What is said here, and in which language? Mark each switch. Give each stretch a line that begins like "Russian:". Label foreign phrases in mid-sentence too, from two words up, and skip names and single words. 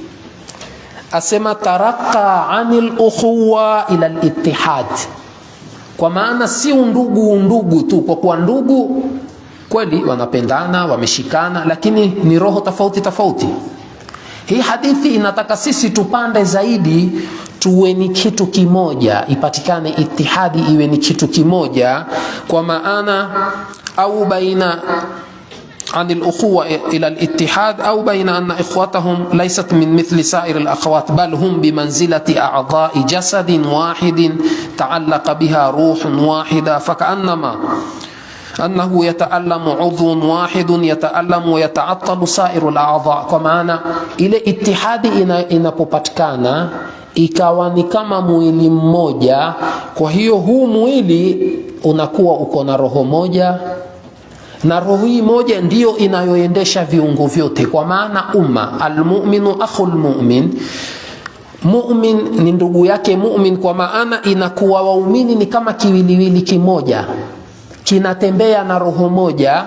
Swahili: Asema
Arabic: ترقى عن الأخوة إلى الاتحاد,
Swahili: kwa maana si undugu tu, kwa kuwa ndugu kweli wanapendana, wameshikana, lakini ni roho tofauti. Hii hadithi inataka sisi tupande zaidi, tuwe ni kitu kimoja, ipatikane ittihadi, iwe ni kitu kimoja, kwa maana au
Arabic: baina عن الأخوة إلى الاتحاد أو بين أن إخوتهم ليست من مثل سائر الأخوات بل هم بمنزلة أعضاء جسد واحد تعلق بها روح واحدة فكأنما أنه يتألم عضو واحد يتألم ويتعطل سائر الأعضاء. كما إلى اتحاد
Swahili: inapopatikana ikawa ni kama mwili mmoja, kwa hiyo huu mwili unakuwa uko na roho moja, na roho hii moja ndiyo inayoendesha viungo vyote. Kwa maana umma,
Arabic: المؤمن أخو المؤمن,
Swahili: mu'min ni ndugu yake mu'min, kwa maana inakuwa waumini ni kama kiwiliwili kimoja, kinatembea na roho moja.